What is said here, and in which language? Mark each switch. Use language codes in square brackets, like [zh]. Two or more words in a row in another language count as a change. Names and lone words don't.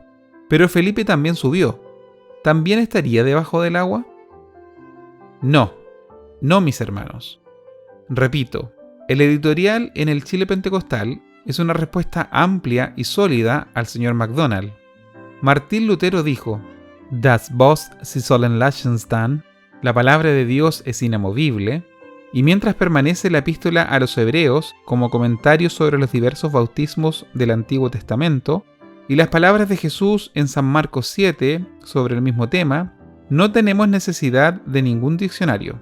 [es] Pero Felipe también subió. ¿También estaría debajo del agua? No, mis hermanos. Repito, el editorial en el Chile Pentecostal es una respuesta amplia y sólida al Sr. MacDonald. Martín Lutero dijo: [de] Das Wort sie sollen lassen stand, [es] la palabra de Dios es inamovible, y mientras permanece la epístola a los hebreos como comentario sobre los diversos bautismos del Antiguo Testamento, y las palabras de Jesús en San Marcos 7 sobre el mismo tema, no tenemos necesidad de ningún diccionario.